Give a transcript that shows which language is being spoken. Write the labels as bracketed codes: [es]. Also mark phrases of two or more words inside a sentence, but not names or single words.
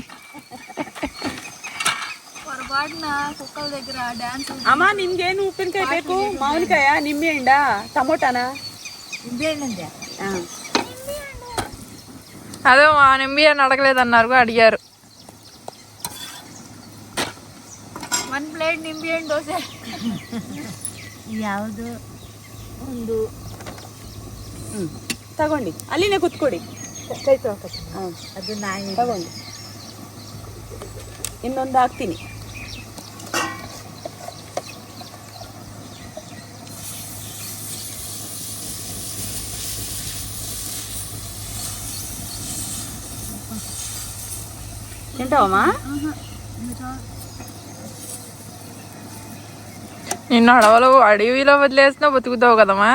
[te] పొరపాటున కుక్కల దగ్గర డాన్స్. [kn] ಅಮ್ಮಾ ನಿಮ್ಗೇನು ಉಪ್ಪಿನಕಾಯ ಬೇಕು, ಮಾಮಿಡಿಕಾಯ, ನಿಮ್ಮಿ ಎಂಡಾ, ಟಮೋಟಾನಾ? [te] అదే మా నింబి అని అడగలేదన్నారు, అడిగారు. [kn] 1 ಪ್ಲೇಟ್ ನಿಂಬೆ ಹಣ್ಣು ದೋಸೆ. ಯಾವುದು ಒಂದು ತಗೊಂಡು ಅಲ್ಲಿನೇ ಕುತ್ಕೊಡಿ. ಅದು ನಾನು ತಗೊಂಡು ಇನ್ನೊಂದು ಹಾಕ್ತೀನಿ. [te] తింటావమ్మా? నిన్ను అడవిలో వదిలేసినా బతుకుతావు కదమ్మా.